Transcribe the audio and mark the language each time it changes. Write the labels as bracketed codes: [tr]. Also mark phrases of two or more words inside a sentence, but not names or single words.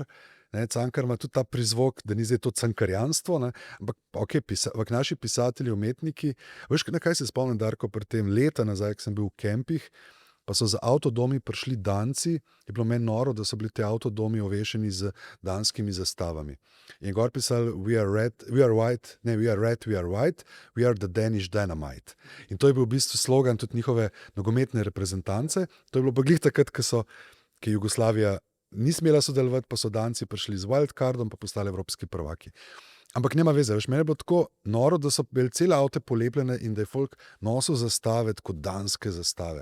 [sl] Cankar ima tudi ta prizvok, da ni zdaj to cankarjanstvo, ne? Ampak naši pisatelji, umetniki, veš, na kaj se spomnim, Darko, pri tem leta nazaj, ko sem bil v kempih, pa so za avtodomi prišli Danci, je bilo meni noro, da so bili te avtodomi ovešeni z danskimi zastavami. In gor pisali, [en] we are red, we are white, we are the Danish dynamite. [sl] In to je bil v bistvu slogan tudi njihove nogometne reprezentance. To je bilo pa glih takrat, ko je Jugoslavija ni smela sodelovati, pa so Danci prišli z wildcardom, pa postali evropski prvaki. Ampak [hr] nema veze, [sl] veš, meni je bilo tako noro, da so bili cele avte polepljene in da je folk nosil zastave kot danske zastave.